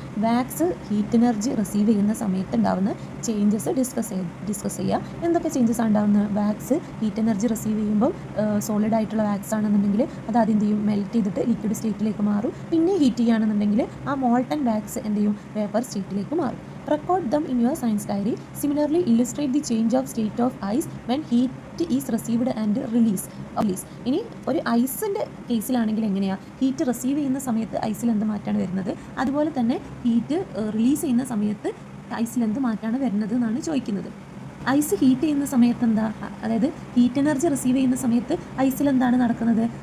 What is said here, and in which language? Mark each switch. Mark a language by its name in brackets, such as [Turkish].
[Malayalam] Wax heat energy receive ചെയ്യുന്ന സമയത്ത് ഉണ്ടാകുന്ന ചേഞ്ചസ് ഡിസ്കസ് ചെയ്യുക. എന്തൊക്കെ ചേഞ്ചസ് ആണ് ഉണ്ടാകുന്നത്? വാക്സ് ഹീറ്റ് എനർജി റിസീവ് ചെയ്യുമ്പോൾ സോളിഡ് ആയിട്ടുള്ള വാക്സ് ആണെന്നുണ്ടെങ്കിൽ അത് ആദ്യം എന്ത് ചെയ്യും? മെൽറ്റ് ചെയ്തിട്ട് ലിക്വിഡ് സ്റ്റേറ്റിലേക്ക് മാറും. പിന്നെ ഹീറ്റ് ചെയ്യുകയാണെന്നുണ്ടെങ്കിൽ ആ മോൾട്ടൺ വാക്സ് എന്ത് ചെയ്യും? വേപ്പർ സ്റ്റേറ്റിലേക്ക് മാറും. [English] Record them in your science diary. Similarly, illustrate the change of state of ice when heat is received and release. [Malayalam] ഇനി ഒരു ഐസിൻ്റെ കേസിലാണെങ്കിൽ എങ്ങനെയാണ്? ഹീറ്റ് റിസീവ് ചെയ്യുന്ന സമയത്ത് ഐസിൽ എന്ത് മാറ്റമാണ് വരുന്നത്? അതുപോലെ തന്നെ ഹീറ്റ് റിലീസ് ചെയ്യുന്ന സമയത്ത് ഐസിൽ എന്ത് മാറ്റമാണ് വരുന്നത് എന്നാണ് ചോദിക്കുന്നത്. ഐസ് ഹീറ്റ് ചെയ്യുന്ന സമയത്ത് എന്താ? അതായത് ഹീറ്റ് എനർജി റിസീവ് ചെയ്യുന്ന സമയത്ത് ഐസിൽ എന്താണ് നടക്കുന്നത്?